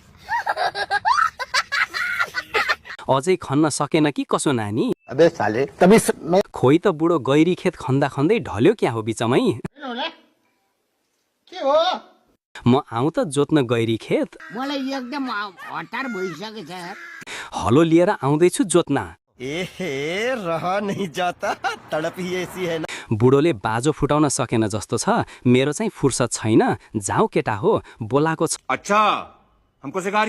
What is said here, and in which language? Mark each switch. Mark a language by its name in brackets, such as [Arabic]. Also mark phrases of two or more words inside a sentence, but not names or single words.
[Nepali] अझै खन्न सकेन कि कसो नानी? [Hindi] अबे साले [Nepali] खोइ त बुढो गैरी खेत खन्दा खन्दै ढल्यो क्या हो बिचमै। म आउँ त जोत्न गैरी खेत। मलाई एकदम हतार भइसकेछ। हलो लिएर आउँदैछु जोत्न। [Hindi] रह नहीं जाता, तड़प ही ऐसी है ना। [Nepali] बुढोले बाजो फुटाउन सकेन जस्तो छ, मेरो चाहिँ फुर्सद छैन। जाऊ केटा हो, बोलाको छ। [Hindi] अच्छा, हमको सिखा